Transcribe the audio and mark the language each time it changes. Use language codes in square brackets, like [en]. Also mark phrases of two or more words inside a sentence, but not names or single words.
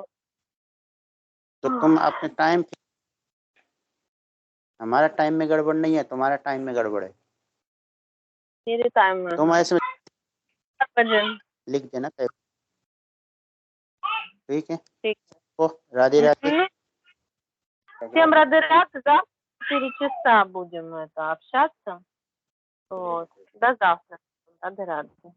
[hi] तो तुम अपने टाइम, हमारा टाइम में गड़बड़ नहीं है, तुम्हारा टाइम में गड़बड़ है। मेरे टाइम में तुम ऐसे बजे लिख देना, ठीक है? ठीक ओ राधे राधे. [ru] Всем рады рад, завтра в 4 часа будем общаться. Вот. До завтра. Рады рады.